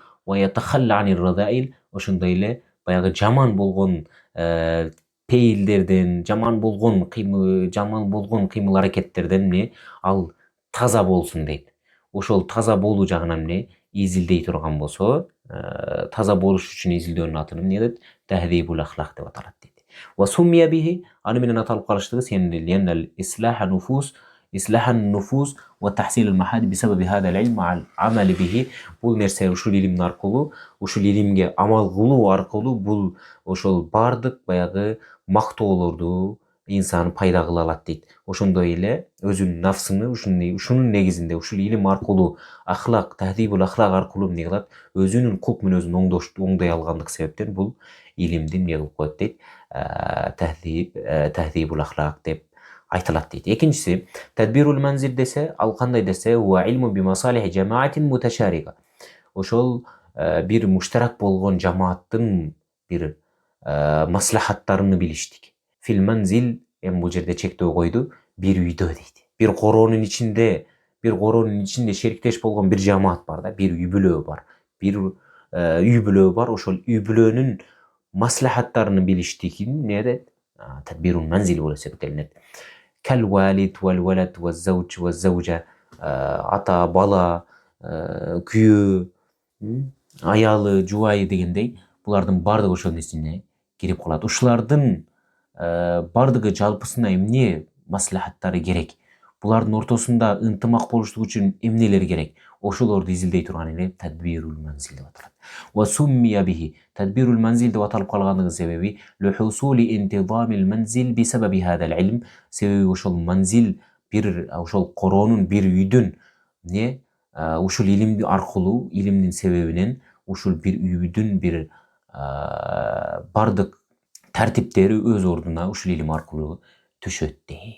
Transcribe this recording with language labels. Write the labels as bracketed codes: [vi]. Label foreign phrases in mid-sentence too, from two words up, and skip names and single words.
[ar] ويتخلى عن الرذائل. [ky] Ошондой эле баягы жаман болгон пейилдерден, жаман болгон кыймыл аракеттерден ал таза болсун дейт. Ошол таза болуу жагынан изилдей турган болсо, таза болуш үчүн изилдөөнүн атын эмне дейт? [ar] تهذيب الأخلاق [ky] деп аталат дейт. [ar] وسمي به, [ky] аны менен аталып калыштыгы сенен [ar] إصلاح النفوس وتحسين المحاد بسبب هذا العلم مع العمل به. [ky] Бул нерсе ушул илимдин аркылуу, ушул илимге амал кылуу аркылуу бул ошол бардык баягы мактоолорду инсан пайда кыла алат дейт. Ошондой эле өзүнүн нафсыны ушунун негизинде ушул илим аркылуу ахлак, [ar] تهذيب الأخلاق [ky] аркылуу эмне кылат? Өзүнүн кулк мүнөзүн оңдой алгандык себептен бул илимди эмне кылып коет дейт? [ar] تهذيب الأخلاق [ky] деп айтылат дейт. Экинчиси, [ar] تدبير المنزل [ky] десе, ал кандай десе, [ar] هو علم بمصالح جماعة متشاركة. [ky] Ошол бир муштарак болгон жамааттын бир маслахаттарын билиштик. [ar] في المنزل, [ky] эми бул жерде чектөө койду, бир үйдө дейт. Бир коронун ичинде шериктеш болгон бир жамаат бар да, бир үй бүлө бар. Бир үй бүлө бар, ошол үй бүлөнүн маслахаттарын билиштигин эмне дейт? [ar] تدبير المنزل [ky] болуп эсептелинет. [ar] كالوالد والولد والزوج والزوجة, [ky] ата, бала, күйөө, аялы, жубайы дегендей, булардын бардыгы ошонун ичине кирип калат. Ушулардын бардыгы жалпысына эмне маслахаттары керек? Булардын ортосунда ынтымак болуштук үчүн эмнелер керек? Ошолорду изилдей турган эле [ar] تدبير المنزل [ky] деп аталат. [ar] وسمي به, تدبير المنزل [ky] деп аталып калгандыгынын себеби [ar] لحصول انتظام المنزل بسبب هذا العلم, [ky] себеби ошол манзил бир ошол коронун, бир үйдүн эмне ушул илим аркылуу, илимдин себебинен ушул бир үйдүн бир бардык тартиптери өз ордуна ушул илим аркылуу түшөт дейт.